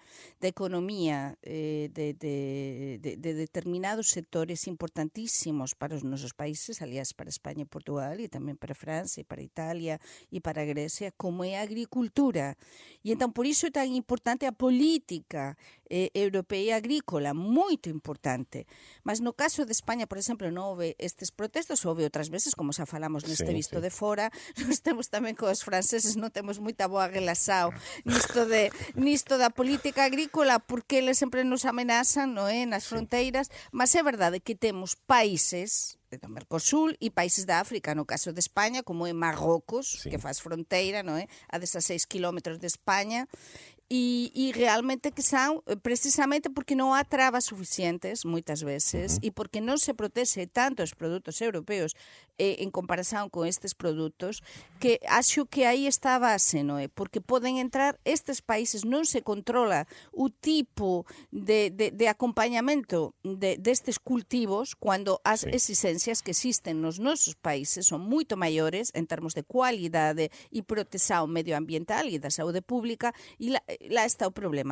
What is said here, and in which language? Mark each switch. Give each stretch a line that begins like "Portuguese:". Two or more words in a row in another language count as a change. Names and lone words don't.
Portuguese: Da economia, de determinados setores importantíssimos para os nossos países, aliás, para Espanha e Portugal, e também para a França, e para a Itália, e para a Grécia, como é a agricultura. E então, por isso é tão importante a política europeia agrícola, muito importante. Mas no caso de Espanha, por exemplo,
Galician: non houve estes protestos, houve outras veces, como xa falamos neste visto de fora, nós temos tamén cos franceses, non temos moita boa relação nisto da política agrícola, porque eles sempre nos amenazan, non é, nas fronteiras, mas é verdade que temos países do Mercosul e países da África, no caso de España, como é Marrocos, que faz fronteira, non é, a 16 kilómetros de España,
Portuguese: e realmente que são precisamente porque não há travas suficientes, muitas vezes, e porque não se protege tanto os produtos europeus em comparação com estes produtos, que acho que aí está a base, não é? Porque podem entrar estes países, não se controla o tipo de acompanhamento destes cultivos, quando as exigências que existem nos nossos países são muito maiores em termos de qualidade e proteção medioambiental e da saúde pública, e lá está o problema.